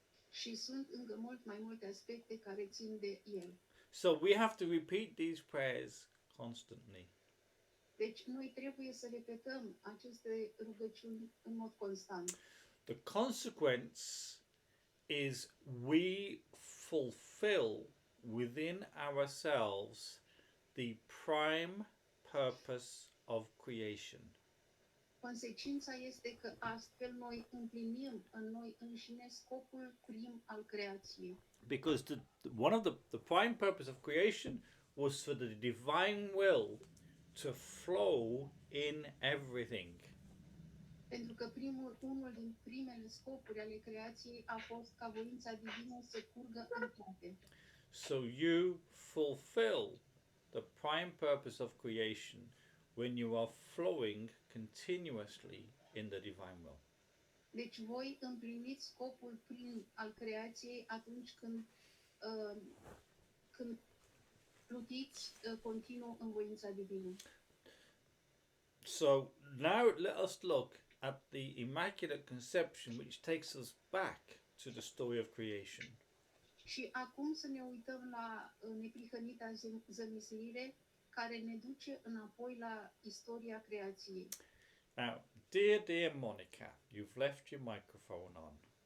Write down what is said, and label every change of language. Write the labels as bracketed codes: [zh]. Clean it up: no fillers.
[ro] Și sunt încă mult mai multe aspecte care țin de el. [en] So we have to repeat these prayers constantly. [ro] Deci noi trebuie să repetăm aceste rugăciuni în mod constant. [en] The consequence is we fulfill within ourselves the prime purpose of creation. [ro] Consecința este că astfel noi împlinim în noi înșine scopul prim al creației. [en] Because one of the prime purpose of creation was for the divine will to flow in everything. [ro] Pentru că unul din primele scopuri ale creației a fost ca voința divină să curgă în toate. [en] So you fulfill the prime purpose of creation when you are flowing continuously in the divine will. [ro] Deci voi împliniți scopul prim al creației atunci când plutiți continuu în voința divină. [en] So now let us look at the Immaculate Conception, which takes us back to the story of creation. [ro] Și acum să ne uităm la neprihănita zămislire care ne duce înapoi la istoria creației. [en] Now, dear Monica, you've left your microphone on.